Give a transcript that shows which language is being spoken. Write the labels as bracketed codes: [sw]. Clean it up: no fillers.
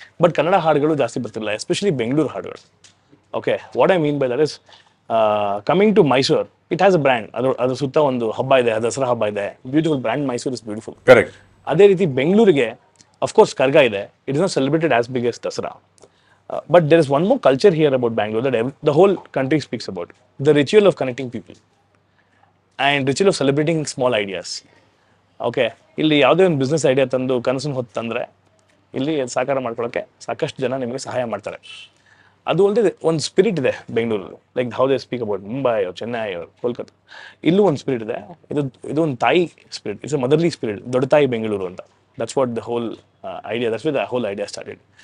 [en] but [kn] Kannada ಹಾಡುಗಳು ಜಾಸ್ತಿ ಬರ್ತಿಲ್ಲ, [en] Especially Bengaluru ಹಾಡುಗಳು. Okay, what I mean by that is coming to Mysore, it has a brand. [kn] ಅದ್ರ ಸುತ್ತ ಒಂದು ಹಬ್ಬ ಇದೆ, ದಸರಾ ಹಬ್ಬ ಇದೆ, beautiful brand. [en] Mysore is beautiful. Correct. [kn] ಅದೇ ರೀತಿ ಬೆಂಗಳೂರಿಗೆ ಅಫ್ಕೋರ್ಸ್ ಕರ್ಗ ಇದೆ, [en] It is not celebrated as big as Dasara. But there is one more culture here about Bangalore that the whole country speaks about. The ritual of connecting people and ritual of celebrating small ideas. [kn] Okay, ಇಲ್ಲಿ ಯಾವುದೇ ಒಂದು business idea ತಂದು ಕನಸನ್ನು ಹೊತ್ತು ತಂದರೆ ಇಲ್ಲಿ ಸಾಕಾರ ಮಾಡ್ಕೊಳ್ಳೋಕ್ಕೆ ಸಾಕಷ್ಟು ಜನ ನಿಮಗೆ ಸಹಾಯ ಮಾಡ್ತಾರೆ. ಅದು ಅಲ್ಲದೆ ಒಂದು ಸ್ಪಿರಿಟ್ ಇದೆ ಬೆಂಗಳೂರಲ್ಲಿ, [en] like how they speak about [kn] Mumbai ಅವ್ರು, ಚೆನ್ನೈ ಅವ್ರು, ಕೋಲ್ಕತ್ತಾ. ಇಲ್ಲೂ ಒಂದು ಸ್ಪಿರಿಟ್ ಇದೆ. ಇದು ಒಂದು ತಾಯಿ spirit, [en] it's a motherly spirit, [kn] ದೊಡ್ಡ ತಾಯಿ ಬೆಂಗಳೂರು ಅಂತ. [en] That's what the whole idea, that's the whole idea started.